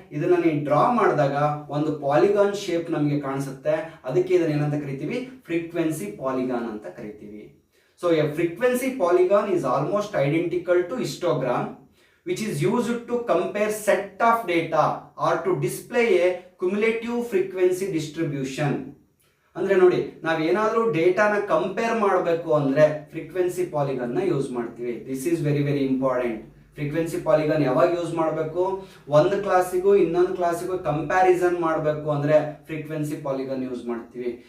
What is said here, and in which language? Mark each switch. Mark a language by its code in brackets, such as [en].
[kn] ಇದನ್ನ ನೀವು ಡ್ರಾ ಮಾಡಿದಾಗ ಒಂದು ಪಾಲಿಗಾನ್ ಶೇಪ್ ನಮಗೆ ಕಾಣಿಸುತ್ತೆ. ಅದಕ್ಕೆ ಇದನ್ನ ಏನಂತ ಕರಿತೀವಿ? ಫ್ರೀಕ್ವೆನ್ಸಿ ಪಾಲಿಗಾನ್ ಅಂತ ಕರಿತೀವಿ. [en] So a frequency polygon is almost identical to histogram which is used to compare set of data or to display a cumulative frequency distribution. [kn] ಅಂದ್ರೆ ನೋಡಿ, ನಾವೇನಾದ್ರೂ ಡೇಟಾನ ಕಂಪೇರ್ ಮಾಡಬೇಕು ಅಂದ್ರೆ ಫ್ರೀಕ್ವೆನ್ಸಿ ಪಾಲಿಗಾನ್ ನ ಯೂಸ್ ಮಾಡ್ತೀವಿ. [en] This is very very important. [kn] Frequency polygon ಯಾವಾಗ use ಮಾಡಬೇಕು? ಒಂದು ಕ್ಲಾಸಿಗೂ ಇನ್ನೊಂದು ಕ್ಲಾಸಿಗೂ ಕಂಪ್ಯಾರಿಸನ್ ಮಾಡಬೇಕು ಅಂದ್ರೆ ಫ್ರೀಕ್ವೆನ್ಸಿ ಪಾಲಿಗಾನ್ ಯೂಸ್ ಮಾಡ್ತೀವಿ.